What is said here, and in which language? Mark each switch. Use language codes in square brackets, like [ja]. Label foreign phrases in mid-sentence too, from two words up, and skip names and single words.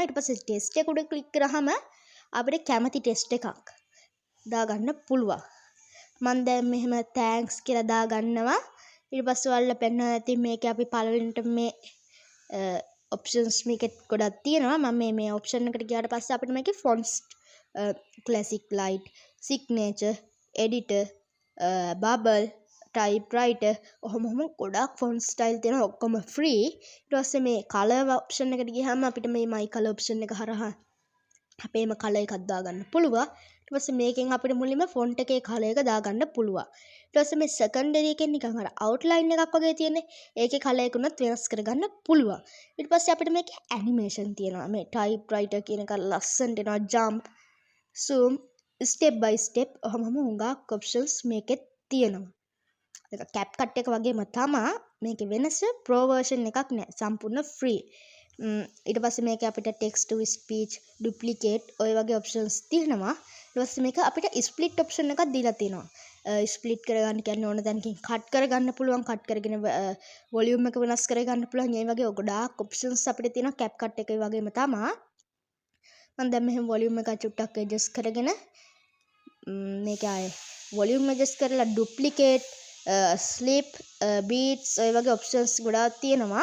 [si] ඊට පස්සේ ටෙස්ට් එක උඩ ක්ලික් කරාම අපිට කැමති ටෙස්ට් එකක් දාගන්න පුළුවන්. මම දැන් මෙහෙම තෑන්ක්ස් කියලා දාගන්නවා. ඊට පස්සේ ඔයාලා පෙන්වන්න ඇති මේකේ අපි පළවෙනිට මේ ඔප්ෂන්ස් මේකෙත් ගොඩක් තියෙනවා. මම මේ ඔප්ෂන් එකට ගියාට පස්සේ අපිට මේකේ [en] fonts classic light signature editor bubble typewriter [si] ඔහොම ගොඩක් [en] font style [si] තියෙනවා. ඔක්කොම ෆ්‍රී. ඊට පස්සේ මේ [en] color option [si] එකට ගියාම අපිට මේ [en] my color option [si] එක හරහා අපේම කලර් එකක් දාගන්න පුළුවන්. ඊට පස්සේ මේකෙන් අපිට මුලින්ම ෆොන්ට් එකේ කලර් එක දාගන්න පුළුවන්. ඊට පස්සේ මේ සෙකන්ඩරි එකෙන් නිකන් අර අවුට්ලයින් එකක් වගේ තියෙන්නේ. ඒකේ කලර් එක උනත් වෙනස් කරගන්න පුළුවන්. ඊට පස්සේ අපිට මේකේ ඇනිමේෂන් තියෙනවා. මේ typewriter කියන එක ලස්සනට එනවා. [en] jump zoom step by step [si] ඔහොම හුඟක් ඔප්ෂන්ස් මේකෙත් තියෙනවා. ඒක CapCut එක වගේම තමයි. මේකේ වෙනස [en] pro version [si] එකක් නෑ. සම්පූර්ණ free. ඊට පස්සේ මේක අපිට [en] text to speech duplicate [si] ඔය වගේ ඔප්ෂන්ස් තියෙනවා. ඊට පස්සේ මේක අපිට split ඔප්ෂන් එකක් දීලා තියෙනවා. ස්ප්ලිට් කරගන්න කියන්නේ ඕන තැනකින් කට් කරගන්න පුළුවන්. කට් කරගෙන වොලියුම් එක වෙනස් කරගන්න පුළුවන්. මේ වගේ ගොඩාක් ඔප්ෂන්ස් අපිට තියෙනවා CapCut එකේ වගේම තමයි. මම දැන් මෙහෙම වොලියුම් එක චුට්ටක් ඇඩ්ජස්ට් කරගෙන මේක ආයේ [en] volume adjust [si] කරලා [en] duplicate slip beats [si] ඔය වගේ ඔප්ෂන්ස් ගොඩාක් තියෙනවා.